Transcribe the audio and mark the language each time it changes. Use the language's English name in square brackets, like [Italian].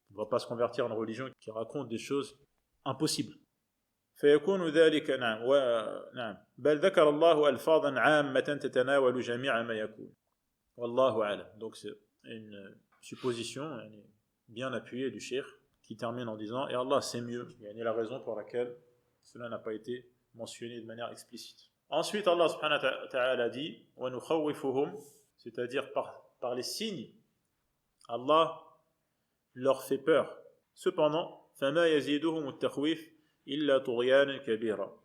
[French] On ne va pas se convertir à une religion qui raconte des choses impossibles. [Arabic] فيكون ذلك نعم بل ذكر الله ألفاظا عامة تتناول جميع ما يكون والله أعلم. [French] Donc c'est une supposition bien appuyée du cheikh qui termine en disant et Allah c'est mieux. Il y a la raison pour laquelle cela n'a pas été mentionné de manière explicite. Ensuite Allah subhanahu wa ta'ala dit [Arabic] وَنُخَوِّفُهُمْ, [French] c'est-à-dire par les signes Allah leur fait peur. Cependant [Arabic] فَمَا يَزِيدُهُمُ التَّخْوِيفُ إِلَّا طُغْيَانًا كَبِيرًا.